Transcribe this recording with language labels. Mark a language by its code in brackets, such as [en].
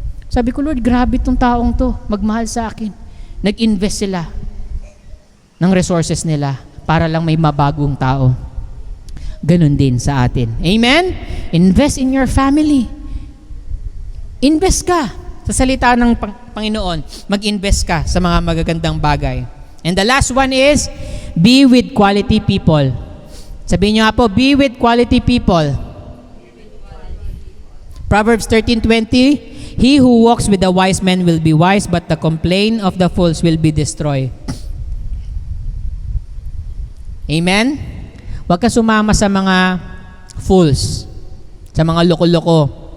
[tl] Sabi ko, Lord, grabe tong taong to, magmahal sa akin. Nag-invest sila ng resources nila para lang may mabagong tao. Ganun din sa atin. Amen? [en] Invest in your family. [tl] Invest ka sa salita ng Panginoon. Mag-invest ka sa mga magagandang bagay. [en] And the last one is, be with quality people. [tl] Sabihin nyo nga po, [en] be with quality people. Proverbs 13:20, he who walks with the wise men will be wise, but the complaint of the fools will be destroyed. [tl] Amen? Huwag ka sumama sa mga fools, sa mga loko-loko.